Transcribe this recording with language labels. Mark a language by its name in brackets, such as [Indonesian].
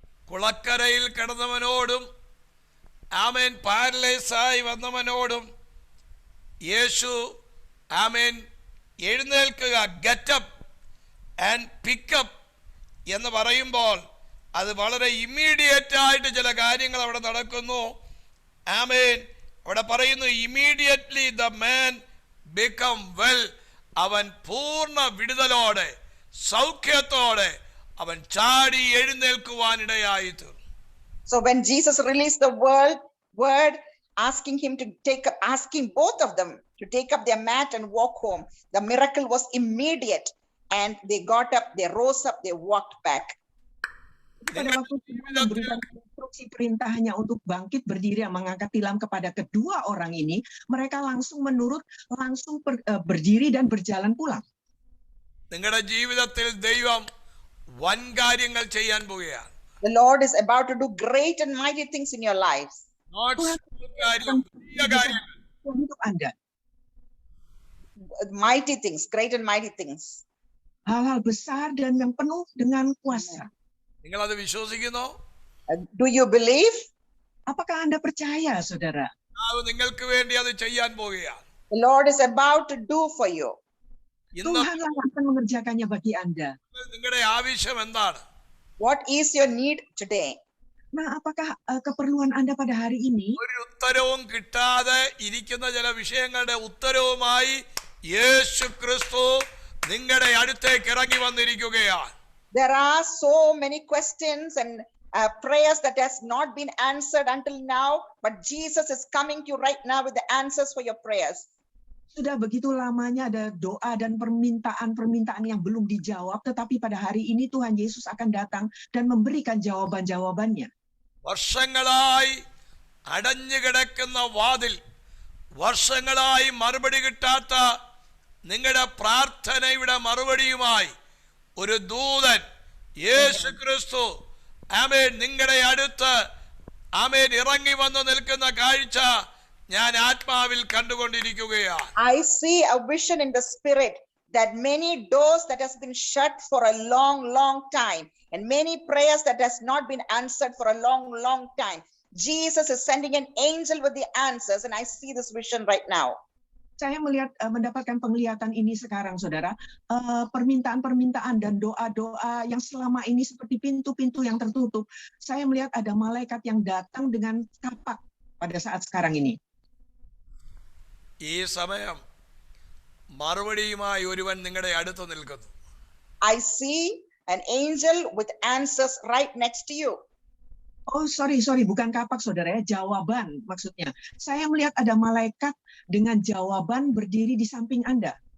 [Malayalam] കുളക്കരയിൽ കിടന്നവനോടും ആമേൻ പാരലൈസായി വന്നവനോടും യേശു ആമേൻ എഴുന്നേൽക്കുക, [English] get up and pick up [Malayalam] എന്ന് പറയുമ്പോൾ അത് വളരെ ഇമ്മീഡിയറ്റ് ആയിട്ട് ചില കാര്യങ്ങൾ അവിടെ നടക്കുന്നു. ആമേൻ അവിടെ പറയുന്നു, [English] Immediately the man become well. [Malayalam] അവൻ പൂർണ്ണ വിടുതലോടെ സൗഖ്യത്തോടെ അവൻ ചാടി എഴുന്നേൽക്കുവാനിടയായി തീർന്നു. [English] So when Jesus released the word asking him to asking both of them to take up their mat and walk home, the miracle was immediate and they got up, they rose up, they walked back. [Indonesian] Pada waktu Tuhan memberikan instruksi perintahnya untuk bangkit berdiri dan mengangkat tilam kepada kedua orang ini, mereka langsung menurut, langsung berdiri dan berjalan pulang. [Malayalam] നിങ്ങളുടെ ജീവിതത്തിൽ ദൈവം വൻ കാര്യങ്ങൾ ചെയ്യാൻ പോവുകയാണ്. [English] The Lord is about to do great and mighty things in your lives. Not small [Malayalam] കാര്യം, വലിയ കാര്യങ്ങൾ. [Indonesian] Hidup Anda. [English] Mighty things, great and mighty things. [Indonesian] Hal-hal besar dan yang penuh dengan kuasa. [Malayalam] നിങ്ങൾ അത് വിശ്വസിക്കുന്നോ? [English] Do you believe? [Indonesian] Apakah Anda percaya, saudara? [Malayalam] അത് നിങ്ങൾക്ക് വേണ്ടി അത് ചെയ്യാൻ പോവുകയാണ്. [English] The Lord is about to do for you. [Malayalam] ഇന്ന് [Indonesian] Tuhan akan mengerjakannya bagi Anda. [Malayalam] നിങ്ങളുടെ ആവശ്യം എന്താണ്? [English] What is your need today? [Indonesian] Nah, apakah keperluan Anda pada hari ini? [Malayalam] ഒരു ഉത്തരവും കിട്ടാതെ ഇരിക്കുന്ന ചില വിഷയങ്ങളുടെ ഉത്തരവുമായി യേശു ക്രിസ്തു നിങ്ങളുടെ അടുത്തേക്ക് ഇറങ്ങി വന്നിരിക്കുകയാണ്. [English] There are so many questions and prayers that has not been answered until now, but Jesus is coming to you right now with the answers for your prayers. [Indonesian] Sudah begitu lamanya ada doa dan permintaan-permintaan yang belum dijawab, tetapi pada hari ini Tuhan Yesus akan datang dan memberikan jawaban-jawabannya. [Malayalam] വർഷങ്ങളായി അടഞ്ഞു കിടക്കുന്ന വാതിൽ, വർഷങ്ങളായി മറുപടി കിട്ടാത്ത നിങ്ങളുടെ പ്രാർത്ഥനയുടെ മറുപടിയുമായി ഒരു ദൂതൻ യേശു ക്രിസ്തു ആമേൻ നിങ്ങളുടെ അടുത്ത് ആമേൻ ഇറങ്ങി വന്ന് നിൽക്കുന്ന കാഴ്ച ഞാൻ ആത്മാവിൽ കണ്ടുകൊണ്ടിരിക്കുകയാണ്. [English] I see a vision in the spirit that many doors that has been shut for a long time and many prayers that has not been answered for a long time. Jesus is sending an angel with the answers, and I see this vision right now. [Indonesian] Saya mendapatkan penglihatan ini sekarang, saudara. Permintaan-permintaan dan doa-doa yang selama ini seperti pintu-pintu yang tertutup. Saya melihat ada malaikat yang datang dengan kapak pada saat sekarang ini. [Malayalam] ഈ സമയം മറുപടിയുമായി ഒരുവൻ നിങ്ങളുടെ അടുത്ത് നിൽക്കുന്നു. [English] I see an angel with answers right next to you. Oh, sorry, [Indonesian] bukan kapak, saudara, ya, jawaban maksudnya. Saya melihat ada malaikat dengan jawaban berdiri di samping Anda.